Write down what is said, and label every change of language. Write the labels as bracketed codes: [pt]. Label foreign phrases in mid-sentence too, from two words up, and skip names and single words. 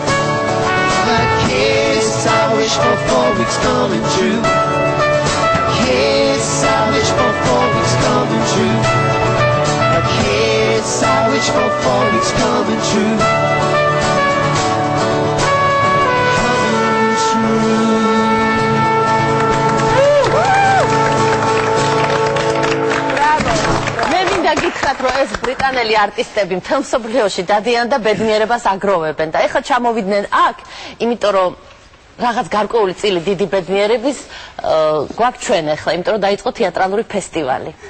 [en] A kiss I wish for 4 weeks coming true. A kiss I wish for 4 weeks coming true. A kiss I wish for 4 weeks coming true. Coming true. [ka] მე მინდა გითხრათ, რომ ეს ბრიტანელი არტისტები მთელ მსოფლიოში დადიან და ბედნიერებას აგროვებენ და ეხლა ჩამოვიდნენ აქ, იმიტომ რომ რაღაც გარკვეული წილი დიდი ბედნიერების გვაქვს ჩვენ ახლა, იმიტომ რომ დაიწყო თეატრალური ფესტივალი.